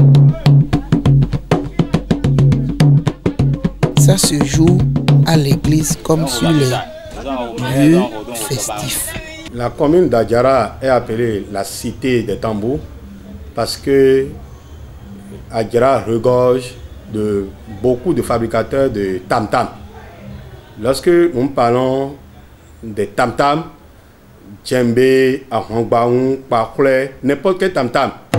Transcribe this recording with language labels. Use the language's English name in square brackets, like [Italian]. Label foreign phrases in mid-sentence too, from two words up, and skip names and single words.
[French] Ça se joue à l'église comme sur les lieux festifs. La commune d'Adjara est appelée la cité des tambours parce que Adjara regorge de beaucoup de fabricateurs de tam-tam. Lorsque nous parlons des tam-tam, djembé, ahongbaoun, pakle, n'importe quel tam-tam.